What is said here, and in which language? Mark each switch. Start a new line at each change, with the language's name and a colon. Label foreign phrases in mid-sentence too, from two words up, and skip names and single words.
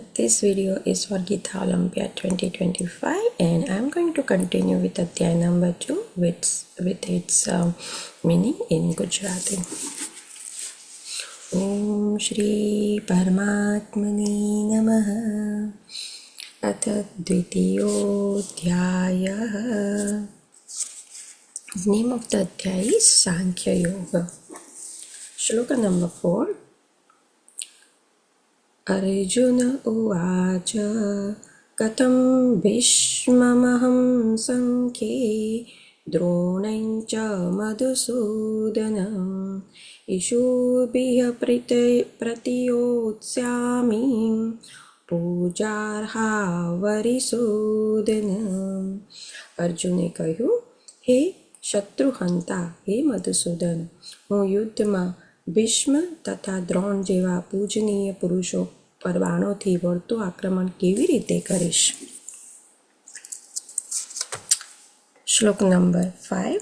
English: This video is for Gita Olympiad 2025 and I'm going to continue with Adhyay number 2 with its meaning in Gujarati.
Sanskrit: ओम श्री परमात्मनि नमः अथ द्वितीयोध्यायः.
English: The name of the Adhyay is Sankhya Yoga. Shloka number 4.
Sanskrit: अर्जुन उवाच कथं भीष्ममहं संख्ये द्रोणं च मधुसूदनम् ईशुभिः प्रतियोत्स्यामि पूजार्हा वरिसूदनम्.
Gujarati: અર્જુને કહ્યું, હે શત્રુહંતા, હે મધુસૂદન, હું યુદ્ધમાં ભીષ્મ તથા દ્રોણ જેવા પૂજનીય પુરુષો પર બાણોથી વળતું આક્રમણ કેવી રીતે કરીશ? શ્લોક નંબર 5.